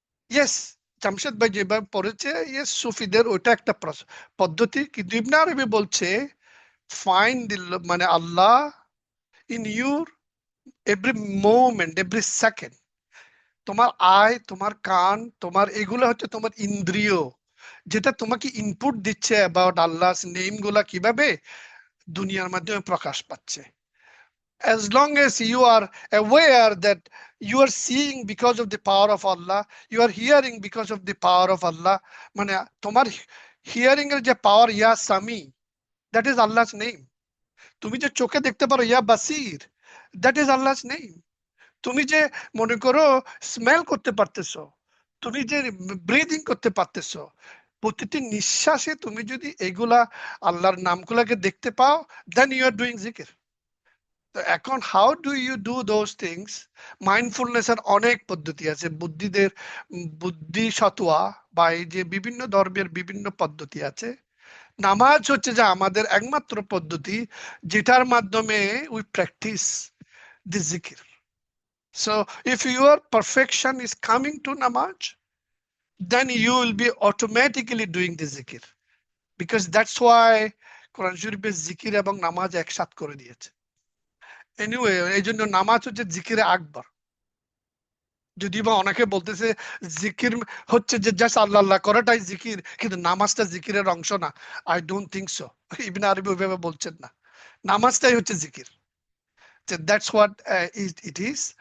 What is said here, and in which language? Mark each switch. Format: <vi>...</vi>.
<bn>Yes, Jamshed ভাই যেভাবে পড়েছে, ইয়েস সুফিদের ওইটা একটা পদ্ধতি, কিন্তু ইবনে আরবি বলছে ফাইন্ড মানে আল্লাহ</bn> <en>In your every moment, every second.</en> <bn>তোমার আয়, তোমার কান, তোমার এগুলো হচ্ছে তোমার ইন্দ্রিয়, যেটা তোমাকে ইনপুট দিচ্ছে অ্যাবাউট আল্লাহস নেম গুলা কিভাবে দুনিয়ার মাধ্যমে প্রকাশ পাচ্ছে।</bn> <en>As long as you are aware that you are seeing because of the power of Allah, you are hearing because of the power of Allah,</en> <bn>মানে তোমার হিয়ারিং এর যে পাওয়ার, ইয়া Sami,</bn> <en>that is Allah's name.</en> <bn>তুমি যে চোখে দেখতে পারো, ইয়া বাসির,</bn> <en>that is Allah's name.</en> <bn>তুমি যে মনে করো স্মেল করতে পারতেছো, তুমি যে ব্রিদিং করতে পারতেছো, প্রতিটি নিঃশ্বাসে তুমি যদি এগুলা আল্লাহর নামগুলাকে দেখতে পাও,</bn> <en>Then you are doing জিকির।</en> <bn>তো এখন</bn> <en>How do you do those things?</en> <bn>Mindfulness এর অনেক পদ্ধতি আছে, বুদ্ধি সতোয়া বা এই যে বিভিন্ন ধর্মের বিভিন্ন পদ্ধতি আছে। নামাজ হচ্ছে যে আমাদের একমাত্র পদ্ধতি যেটার মাধ্যমে</bn> <en>We practice the জিকির। So if your perfection is coming to namaz, then you will be automatically doing the zikir, because that's why Quran Sharifে</en> <bn>জিকির এবং নামাজ একসাথ করে দিয়েছে। এনিওয়ে, এই জন্য নামাজ হচ্ছে জিকিরে আকবর। যদি বা অনেকে বলতেছে জিকির হচ্ছে যে জাস্ট আল্লাহ আল্লাহ করাটাই জিকির, কিন্তু নামাজটা জিকিরের অংশ না,</bn> <en>I don't think so.</en> <bn>ইবনে আরবি ওইভাবে বলছেন না, নামাজটাই হচ্ছে জিকির।</bn> <en>That's what it is.</en>